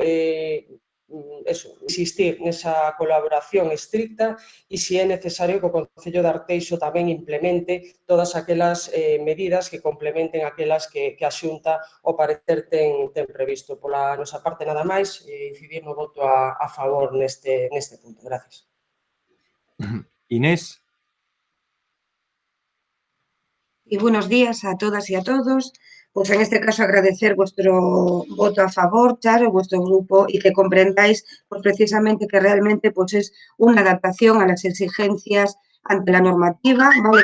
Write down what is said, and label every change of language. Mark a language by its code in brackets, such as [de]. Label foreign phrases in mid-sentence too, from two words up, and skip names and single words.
[gl] Polo tanto, insistir nesa colaboración estricta e se é necesario que o Concello de Arteixo tamén implemente todas aquelas medidas que complementen aquelas que a Xunta ao parecer ten previsto. Pola nosa parte nada máis, incidir no voto a favor neste punto. Gracias. Inés. [es] Y buenos días a todas y a todos. Pues en este caso agradecer vuestro voto a favor, Charo, vuestro grupo, y que comprendáis pues, precisamente que realmente pues, es una adaptación a las exigencias ante la normativa, ¿vale?